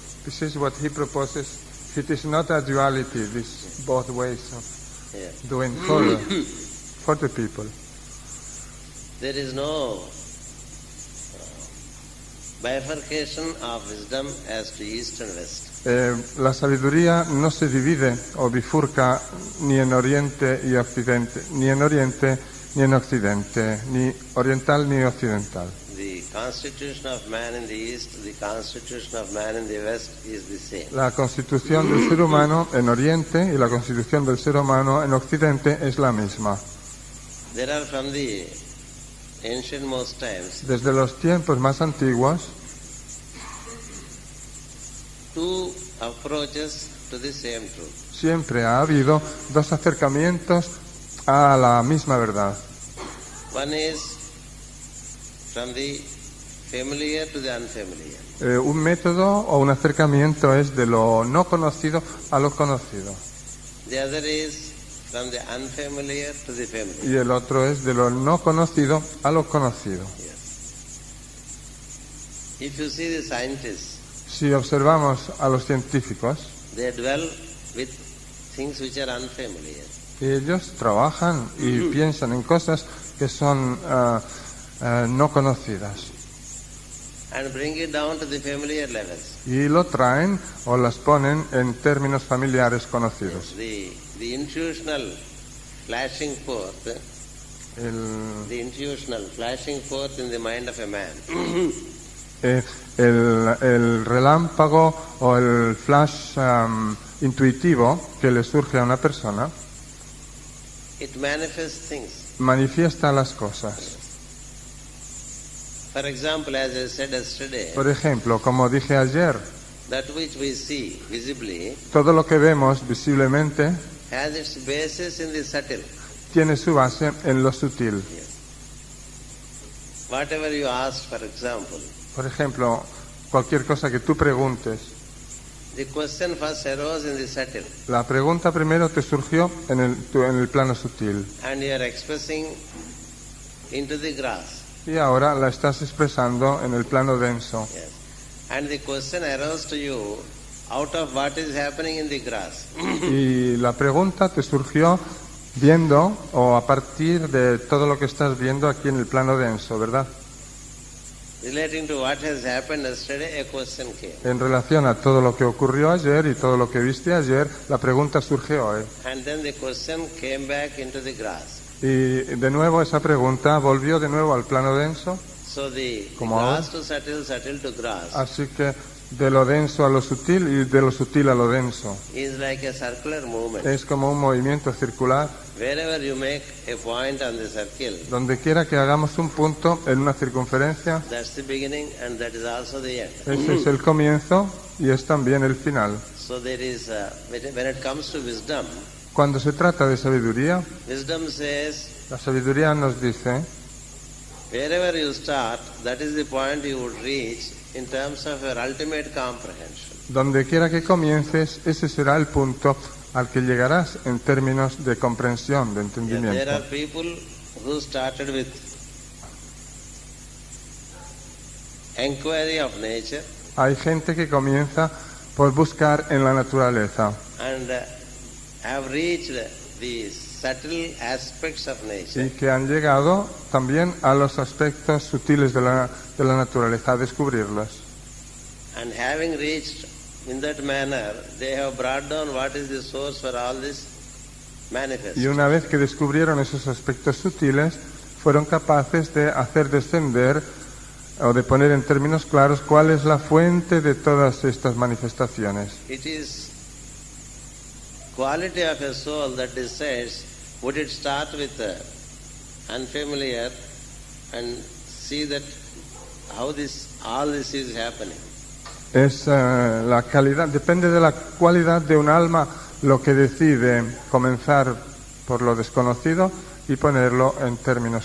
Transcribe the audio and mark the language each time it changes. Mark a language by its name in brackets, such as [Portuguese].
[English] This is what he proposes. It is not a duality, this both ways of doing for the people. There is no bifurcation of wisdom as to East and West. [Spanish] La sabiduría no se divide o bifurca ni en Oriente y Occidente, ni en Oriente ni en Occidente, ni oriental ni occidental. [English] The constitution of man in the East, the constitution of man in the West is the same. [Spanish] La constitución del ser humano en Oriente y la constitución del ser humano en Occidente es la misma. [English] There are from the ancient-most times [Spanish] Desde los tiempos más antiguos, [English] two approaches to the same truth. [Spanish] siempre ha habido dos acercamientos a la misma verdad. [English] One is from the familiar to the unfamiliar. [Spanish] Un método o un acercamiento es de lo no conocido a lo conocido. [English] The other is from the unfamiliar to the familiar. [Spanish] Y el otro es de lo no conocido a lo conocido. [English] Yes. If you see the scientists, [Spanish] Si observamos a los científicos, [English] they dwell with things which are unfamiliar. [Spanish] ellos trabajan y piensan en cosas que son no conocidas. [English] And bring it down to the familiar levels. [Spanish] Y lo traen o las ponen en términos familiares conocidos. [English] The intuitional flashing forth, the intuitional flashing forth in the mind of a man. [Spanish] El relámpago o el flash intuitivo que le surge a una persona [English] It manifests things. [Spanish] manifiesta las cosas. [English] For example, as I said yesterday, [Spanish] Por ejemplo, como dije ayer, [English] that which we see visibly [Spanish] todo lo que vemos visiblemente [English] has its basis in the subtle. [Spanish] tiene su base en lo sutil. [English] whatever you ask, for example, [Spanish] Por ejemplo, cualquier cosa que tú preguntes, [English] the question first arose in the subtle, [Spanish] la pregunta primero te surgió en el plano sutil [English] and you are expressing into the grass. [Spanish] y ahora la estás expresando en el plano denso. [English] Yes. And the question arose to you out of what is happening in the grass. [Spanish] Y la pregunta te surgió viendo o a partir de todo lo que estás viendo aquí en el plano denso, ¿verdad? [English] Relating to what has happened yesterday, a question came. [Spanish] En relación a todo lo que ocurrió ayer y todo lo que viste ayer, la pregunta surge hoy. [English] And then the question came back into the grass. [Spanish] Y de nuevo esa pregunta volvió de nuevo al plano denso. [English] So the [Spanish] Como [English] grass to subtle, subtle to grass [Spanish] Así que de lo denso a lo sutil y de lo sutil a lo denso. [English] is like a circular movement. [Spanish] Es como un movimiento circular. [English] Wherever you make a point on the circle, [Spanish] Donde quiera que hagamos un punto en una circunferencia, [English] that's the beginning and that is also the end. [Spanish] ese es el comienzo y es también el final. [English] So there is, when it comes to wisdom, [Spanish] Cuando se trata de sabiduría, [English] wisdom says, [Spanish] la sabiduría nos dice, [English] wherever you start, that is the point you would reach in terms of your ultimate comprehension. [Spanish] donde quiera que comiences, ese será el punto al que llegarás en términos de comprensión, de [English] Yeah, there [Spanish] entendimiento. [English] are people who started with inquiry of nature [Spanish] Hay gente que comienza por buscar en la naturaleza [English] and have reached the subtle aspects of nature. [Spanish] y que han llegado también a los aspectos sutiles de la naturaleza, a descubrirlos. [English] And having reached in that manner, they have brought down what is the source for all this manifest. [Spanish] Y una vez que descubrieron esos aspectos sutiles, fueron capaces de hacer descender o de poner en términos claros cuál es la fuente de todas estas manifestaciones. [English] It is quality of a soul that decides would it start with unfamiliar and see that how all this is happening. [Spanish] Es la calidad, depende de la cualidad de un alma lo que decide comenzar por lo desconocido y ponerlo en términos